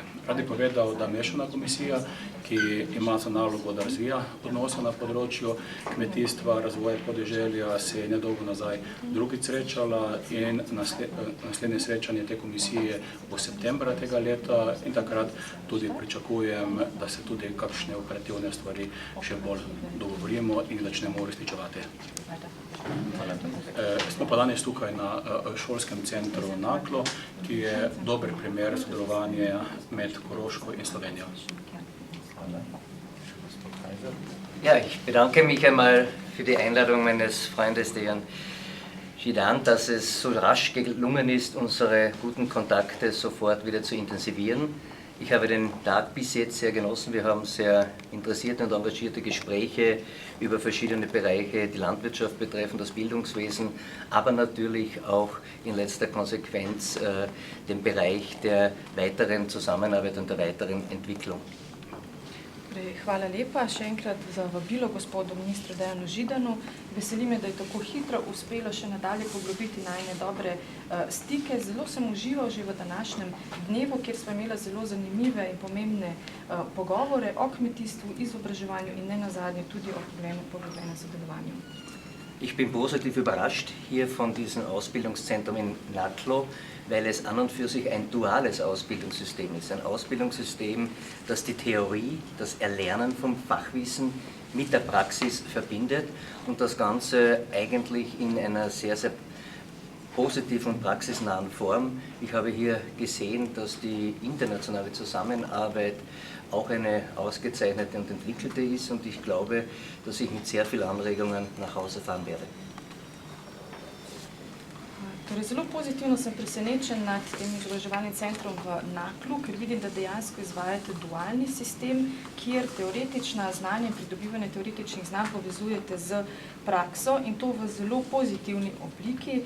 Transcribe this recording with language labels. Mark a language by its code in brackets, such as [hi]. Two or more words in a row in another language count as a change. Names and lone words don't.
[sl] Rad bi povedal, da mešana komisija, ki ima za nalogo, da razvija odnose na področju kmetijstva, razvoja podeželja, se je nedolgo nazaj drugič srečala in naslednje srečanje te komisije bo septembra tega leta in takrat tudi pričakujem, da se tudi kakšne operativne stvari še bolj dogovorimo in začnemo uresničevati. Smo pa danes tukaj na šolskem centru Naklo, ki je dober primer sodelovanja med Koroško in Slovenijo. [de] Ja, ich bedanke mich einmal für die Einladung meines Freundes, den Jan Židan, dass es so rasch gelungen ist, unsere guten Kontakte sofort wieder zu intensivieren. Ich habe den Tag bis jetzt sehr genossen. Wir haben sehr interessierte und engagierte Gespräche über verschiedene Bereiche, die Landwirtschaft betreffend, das Bildungswesen, aber natürlich auch in letzter Konsequenz den Bereich der weiteren Zusammenarbeit und der weiteren Entwicklung. [sl] Hvala lepa še enkrat za vabilo gospodu ministru Dejanu Židanu. Veseli me, da je tako hitro uspelo še nadalje poglobiti najine dobre stike. Zelo sem užival že v današnjem dnevu, kjer smo imeli zelo zanimive in pomembne pogovore o kmetijstvu, izobraževanju in ne nazadnje tudi o poglobljenem sodelovanju. [de] Ich bin positiv überrascht hier von diesem Ausbildungszentrum in Naklo, weil es an und für sich ein duales Ausbildungssystem ist. Ein Ausbildungssystem, das die Theorie, das Erlernen vom Fachwissen mit der Praxis verbindet und das Ganze eigentlich in einer sehr, sehr positiven und praxisnahen Form. Ich habe hier gesehen, dass die internationale Zusammenarbeit auch eine ausgezeichnete und entwickelte ist und ich glaube, dass ich mit sehr vielen Anregungen nach Hause fahren werde. [sl] Torej, zelo pozitivno sem presenečen nad tem izobraževalnim centrom v Naklu, ker vidim, da dejansko izvajate dualni sistem, kjer teoretična znanja in pridobivanje teoretičnih znanj povezujete z prakso in to v zelo pozitivni obliki.